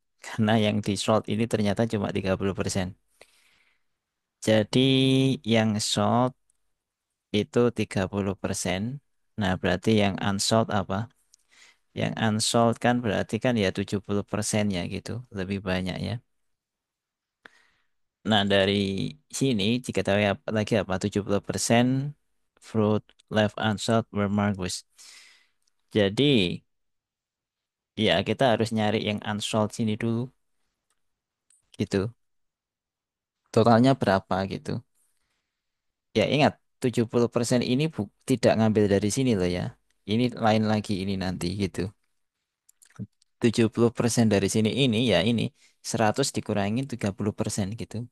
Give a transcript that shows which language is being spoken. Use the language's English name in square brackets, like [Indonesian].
[Indonesian] Karena yang di short ini ternyata cuma 30%. Jadi yang short itu 30%. Nah, berarti yang unsold apa? Yang unsold kan berarti kan ya 70% ya gitu. Lebih banyak ya. Nah, dari sini diketahui lagi apa? [English] 70% fruit left unsold were marked. [Indonesian] Jadi ya kita harus nyari yang unsold sini dulu gitu. Totalnya berapa gitu. Ya ingat, 70% ini tidak ngambil dari sini loh ya. Ini lain lagi ini nanti gitu. 70% dari sini ini ya ini 100 dikurangin 30% gitu.